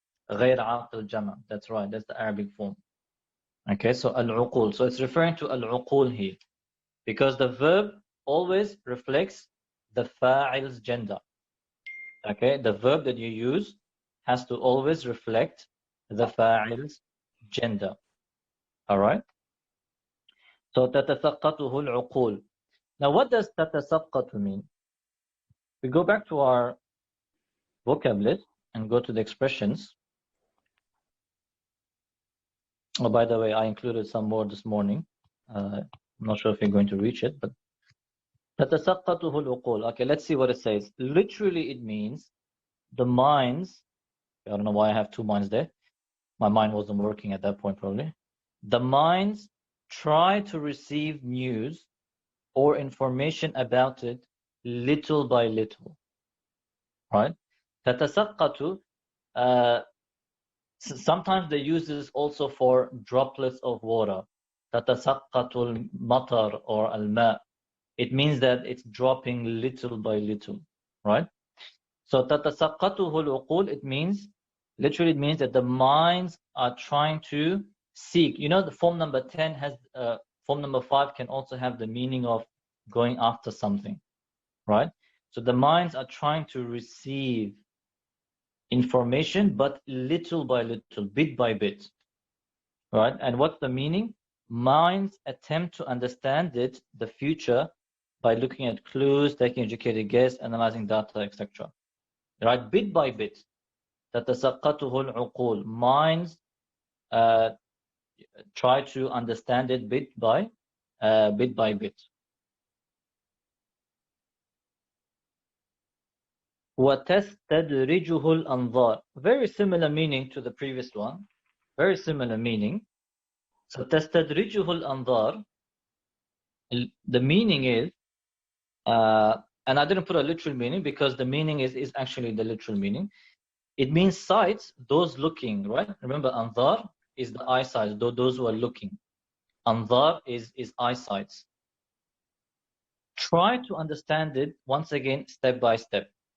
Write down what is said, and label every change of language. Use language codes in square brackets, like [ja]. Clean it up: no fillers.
[ar] غير عاقل جمع. [en] That's right. That's the Arabic form. Okay. So al-uqul. So it's referring to al-uqul here, because the verb always reflects the fa'il's gender. Okay. The verb that you use has to always reflect the fa'il's gender. All right. [ar] So تتسقطه العقول. [en] Now, what does تتسقط mean? We go back to our vocab list and go to the expressions. Oh, by the way, I included some more this morning. I'm not sure if you're going to reach it, but [ar] تتسقطه العقول. [en] Okay, let's see what it says. Literally, it means the minds. I don't know why I have two minds there. My mind wasn't working at that point, probably. The minds try to receive news or information about it little by little. Right? تتسقط. Sometimes they use this also for droplets of water. [ar] تتسقط المطر or الماء. [en] It means that it's dropping little by little, right? So [ar] تتسقطه العقول, [en] it means, literally it means that the minds are trying to seek. You know, the form number 10 has, form number 5 can also have the meaning of going after something, right? So the minds are trying to receive information, but little by little, bit by bit, right? And what's the meaning? Minds attempt to understand it, the future, by looking at clues, taking educated guess, analyzing data, etc. Right, bit by bit. [ar] تتسقطه العقول. [en] Minds try to understand it bit by bit. [ar] وتستدرجه الأنظار. [en] Very similar meaning to the previous one. Very similar meaning. [ar] So تستدرجه الأنظار. [en] The meaning is, and I didn't put a literal meaning because the meaning is actually the literal meaning. It means sights, those looking, right? Remember, anzar is the eyesight, those who are looking. Anzar is eyesight. Try to understand it once again, step by step.